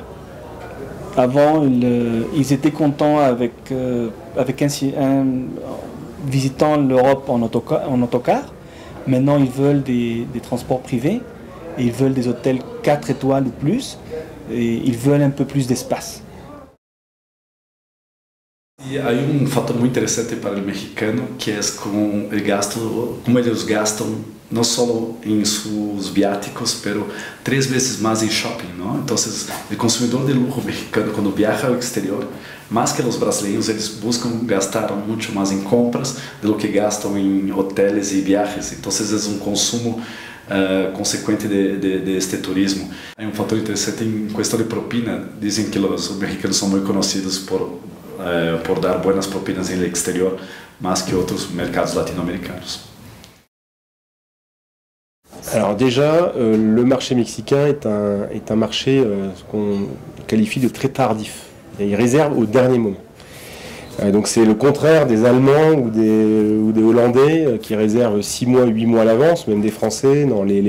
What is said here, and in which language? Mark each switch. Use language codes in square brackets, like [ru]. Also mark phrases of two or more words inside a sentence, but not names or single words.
[fr] Avant, ils étaient contents visitant l'Europe en autocar. Maintenant, ils veulent des transports privés. Et ils veulent des hôtels 4 étoiles ou plus. Et ils veulent un peu plus d'espace. [pt] E aí fator muito interessante para o mexicano, que é como eles gastam não só em seus viáticos, pero 3 vezes mais em shopping, não? Então, o consumidor de luxo mexicano, quando viaja ao exterior, mais que os brasileiros, eles buscam gastar muito mais em compras do que gastam em hotéis e viagens. Então, é consumo consequente deste turismo. [es] Hay un factor interesante en cuestión de propina. Dicen que los mexicanos son muy conocidos por dar buenas propinas en el exterior, más que otros mercados latino-américanos. [fr] Alors déjà, le marché mexicain est un marché qu'on qualifie de très tardif. Il réserve au dernier moment. Donc c'est le contraire des Allemands ou des Hollandais qui réservent 6 mois, 8 mois à l'avance, même des Français.